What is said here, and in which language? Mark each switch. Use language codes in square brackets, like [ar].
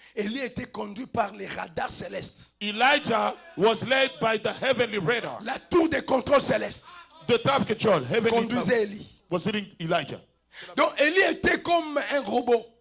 [fr] Élie était conduit par les radars célestes. [en] Elijah was led by the heavenly radar. [fr] La tour de contrôle céleste [en] The top control, heavenly [fr] conduisait Élie. [en] was leading Elijah. [fr] Donc Élie était comme un robot